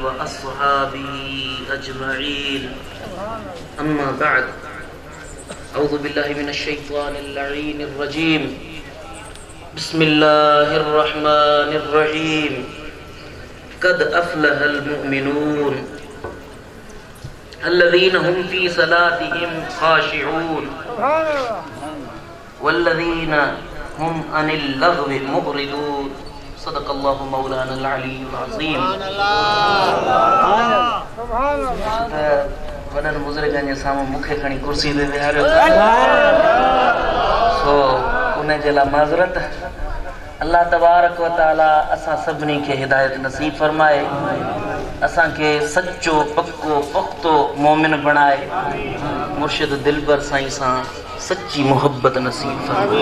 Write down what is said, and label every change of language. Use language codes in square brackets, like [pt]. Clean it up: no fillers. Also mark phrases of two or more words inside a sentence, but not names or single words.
[ar] أصحابه أجمعين أما بعد أعوذ بالله من الشيطان اللعين الرجيم بسم الله الرحمن الرحيم قد أفلح المؤمنون الذين هم في صلاتهم خاشعون والذين هم عن اللغو معرضون صدق الله مولانا العلي العظيم. [sd] वॾनि बुज़ुर्गनि जे साम्हूं मूंखे खणी कुर्सी ते विहारियो सो उन जे लाइ माज़रत। [ar] الله تبارك وتعالى [sd] असां सभिनी खे हिदायत नसीब फरमाए, असांखे सच्चो पक्को पुख्तो मोमिन बणाए, मुर्शिद दिलबर साईं सां सच्ची मोहब्बत नसीब फरमाए।